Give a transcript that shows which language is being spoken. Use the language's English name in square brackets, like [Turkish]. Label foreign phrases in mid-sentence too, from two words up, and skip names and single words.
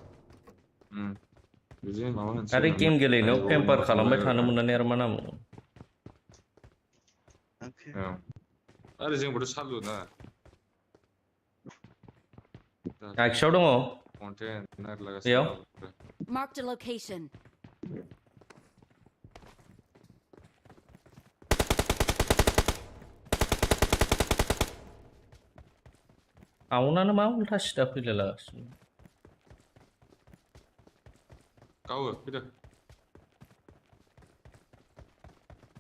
[Bodo] बिदिनो माबा मोनसे आरो गेम गेलेनायाव टेम्पार खालामबाय थानो मोननानै आरो मा नाम आरो जोंबोथ' सालु ना आखियाव दङ कन्टेन्ट बेयाव [English] Marked a location. [Bodo] आवनानो मा उल्था सिदा फैलायलागासिनो गावो फैदो